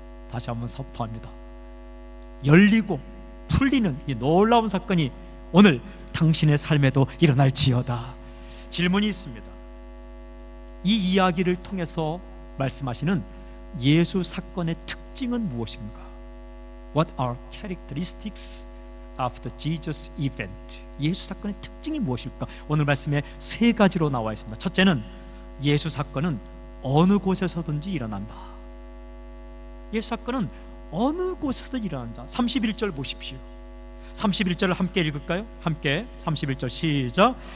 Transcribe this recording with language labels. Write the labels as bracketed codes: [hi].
[ko] 다시 한번 선포합니다. 열리고 풀리는 이 놀라운 사건이 오늘 당신의 삶에도 일어날지어다. 질문이 있습니다. 이 이야기를 통해서 말씀하시는 예수 사건의 특징은 무엇인가? [en] What are characteristics of the Jesus event? [ko] 예수 사건의 특징이 무엇일까? 오늘 말씀에 세 가지로 나와 있습니다. 첫째는 예수 사건은 어느 곳에서든지 일어난다. 예수 사건은 어느 곳에서 일어난다. 31절 보십시오. 31절을 함께 읽을까요? 함께 31절 시작.